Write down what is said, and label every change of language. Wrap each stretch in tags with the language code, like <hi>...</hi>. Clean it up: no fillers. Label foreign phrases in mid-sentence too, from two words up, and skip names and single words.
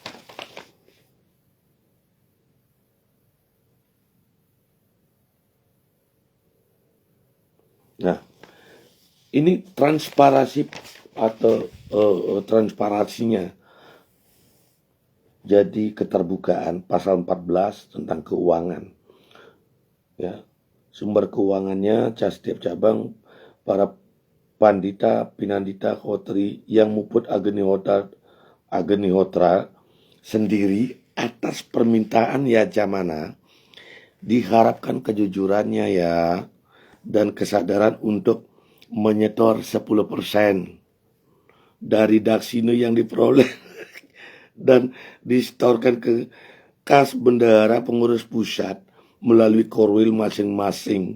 <id>Nah, ini transparansi atau transparansinya. Jadi keterbukaan pasal 14 tentang keuangan. Ya, sumber keuangannya setiap cabang para pandita, pinandita, khotri yang muput agenihotra sendiri atas permintaan ya jamana, diharapkan kejujurannya ya dan kesadaran untuk menyetor 10% dari daksina yang diperoleh dan disetorkan ke kas bendahara pengurus pusat melalui korwil masing-masing.</id>